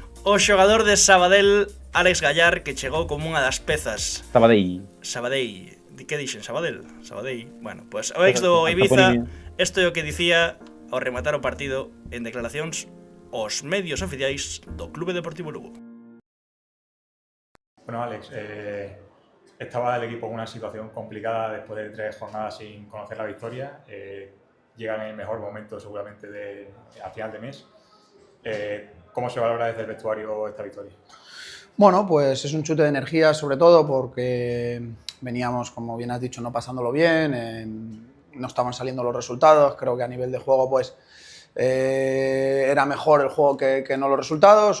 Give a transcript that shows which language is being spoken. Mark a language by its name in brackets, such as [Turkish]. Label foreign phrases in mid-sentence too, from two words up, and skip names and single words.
[Galician] O xogador de Sabadell, Alex Gallar, que chegou como unha das pezas. Sabadell. Que dixen? Sabadell. [Spanish] Bueno, pues [Galician] o ex do Ibiza, isto é o que dicía ao rematar o partido en declaracións aos medios oficiais do Clube Deportivo Lugo. Bueno, Alex, [Spanish] estaba el equipo en una situación complicada después de 3 jornadas sin conocer la victoria. Llegan en el mejor momento seguramente a final de mes. ¿Cómo se valora desde el vestuario esta victoria? Bueno, pues es un chute de energía sobre todo porque veníamos, como bien has dicho, no pasándolo bien, no estaban saliendo los resultados, creo que a nivel de juego pues era mejor el juego que no los resultados.